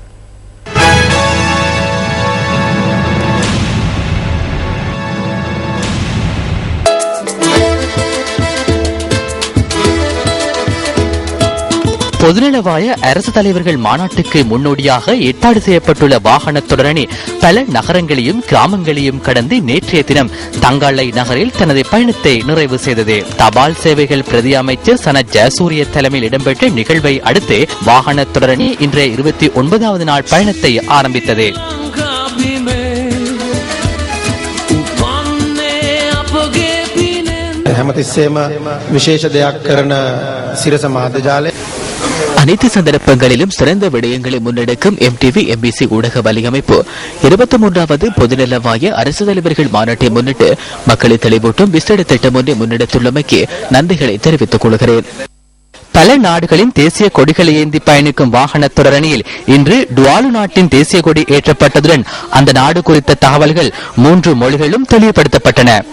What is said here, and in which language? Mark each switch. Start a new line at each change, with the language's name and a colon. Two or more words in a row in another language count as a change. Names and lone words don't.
Tamil: பொதுநலவாய அரசு தலைவர்கள் மாநாட்டுக்கு முன்னோடியாக ஏற்பாடு செய்யப்பட்டுள்ள வாகன தொடரணி பல நகரங்களையும் கிராமங்களையும் கடந்து நேற்றைய தினம் தங்காலை நகரில் தனது பயணத்தை நிறைவு செய்தது. தபால் சேவைகள் பிரதி அமைச்சர் சனத் ஜெயசூரிய தலைமையில் இடம்பெற்ற நிகழ்வை அடுத்து வாகன தொடரணி இன்றைய 29வது நாள் பயணத்தை ஆரம்பித்தது.
Sinhala: හැමතිස්සේම විශේෂ දෙයක් කරන සිරස මාධ්‍ය ජාලය
Tamil: அனைத்து சந்தர்ப்பங்களிலும் சிறந்த விடயங்களை முன்னெடுக்கும் MTV MBC ஊடக வலையமைப்பு 23வது பொதுநலவாய அரசு தலைவர்கள் மாநாட்டை முன்னிட்டு மக்களை தெளிவூட்டும் விசேட திட்டம் ஒன்றை முன்னெடுத்துள்ளமைக்கு நன்றிகளை தெரிவித்துக் கொள்கிறேன். பல நாடுகளின் தேசிய கொடிகளை ஏந்தி பயணிக்கும் வாகன தொடரணியில் இன்று டுவாலு நாட்டின் தேசிய கொடி ஏற்றப்பட்டதுடன் அந்த நாடு குறித்த தகவல்கள் 3 மொழிகளும் தெளிவுபடுத்தப்பட்டன.